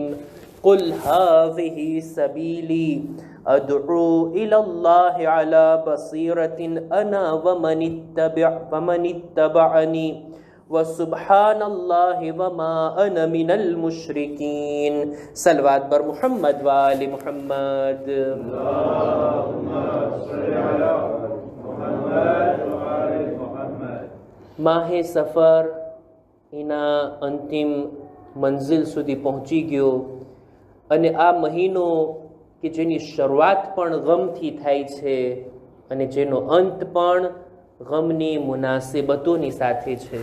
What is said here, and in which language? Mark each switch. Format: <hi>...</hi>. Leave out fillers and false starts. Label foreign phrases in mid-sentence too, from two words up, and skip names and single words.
<ar>قل هذه سبيلي أدعو إلى الله على بصيرة أنا ومن اتبعني وسبحان الله وما أنا من المشركين. صلوات بر محمد وآل محمد. اللهم صل على محمد وآل محمد.</ar> <gu>માહ સફર એના અંતિમ મંઝિલ સુધી પહોંચી ગયો અને આ મહિનો કે જેની શરૂઆત પણ ગમથી થાય છે અને જેનો અંત પણ ગમની મુનાસિબતોની સાથે છે.</gu>